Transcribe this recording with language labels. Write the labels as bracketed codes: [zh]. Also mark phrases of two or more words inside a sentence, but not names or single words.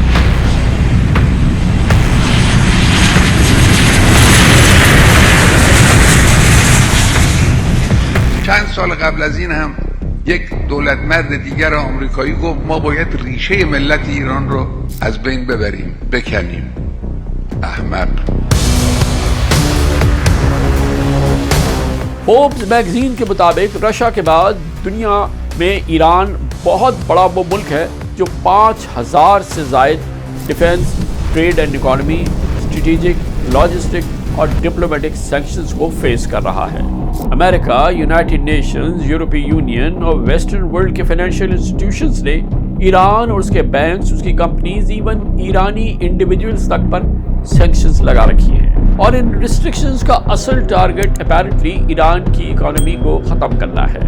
[fa] 5 سال قبل از این هم یک دولتمرد دیگر آمریکایی گفت ما باید ریشه ملت ایران رو از بین ببریم، بکنیم. احمق. [ur] فوربس میگزین کے مطابق رشیا کے بعد دنیا میں ایران بہت بڑا وہ ملک ہے جو 5000 سے زائد [en] defence, trade and economy, strategic, logistic [ur] اور [en] diplomatic sanctions [ur] کو فیس کر رہا ہے۔ امریکہ، یونائٹڈ نیشنز، یورپی یونین اور [en] western world [ur] کے [en] financial institutions [ur] نے ایران اور اس کے بینکس، اس کی کمپنیز، [en] even Iranian individuals [ur] تک پر سینکشنز لگا رکھی ہیں، اور ان ریسٹرکشنز کا اصل [en] target apparently [ur] ایران کی اکانومی کو ختم کرنا ہے۔